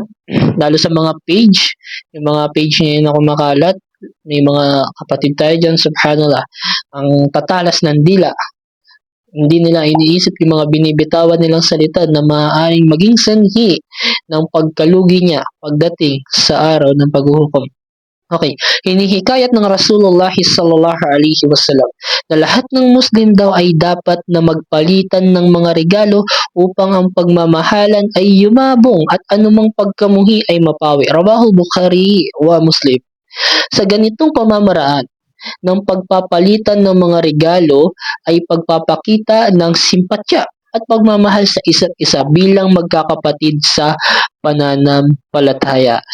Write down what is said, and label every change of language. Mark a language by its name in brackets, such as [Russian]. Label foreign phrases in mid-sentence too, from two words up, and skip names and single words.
[Filipino] Lalo sa mga page, yung mga page niya na kumakalat, may mga kapatid tayo dyan, subhanallah, ang tatalas ng dila. Hindi nila iniisip yung mga binibitawan nilang salita na maaaring maging sanhi ng pagkalugi niya pagdating sa araw ng paghuhukom. Okay, hinihikayat ng Rasulullah [Arabic] صلى الله عليه وسلم [Filipino] na lahat ng Muslim daw ay dapat na magpalitan ng mga regalo upang ang pagmamahalan ay yumabong at anumang pagkamuhi ay mapawi. [Arabic] رواه البخاري ومسلم. [Filipino] Sa ganitong pamamaraan ng pagpapalitan ng mga regalo ay pagpapakita ng simpatya at pagmamahal sa isa't isa bilang magkakapatid sa pananampalataya.